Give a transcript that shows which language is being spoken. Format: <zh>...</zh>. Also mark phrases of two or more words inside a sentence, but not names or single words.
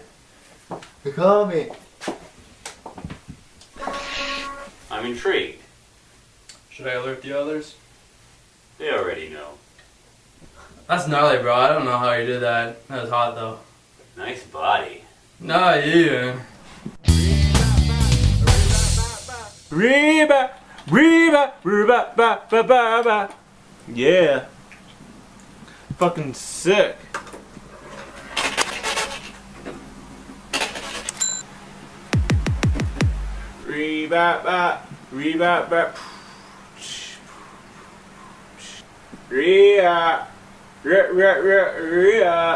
<en>Call me. I'm intrigued. Should I alert the others? They already know. That's gnarly, bro. I don't know how you did that. That was hot, though. Nice body. Nah, yeah. Reba, reba, reba, ba, ba, ba, ba. Yeah. Fucking sick. Reba, ba, reba, ba. Ria, ria, ria, ria, ria.</en>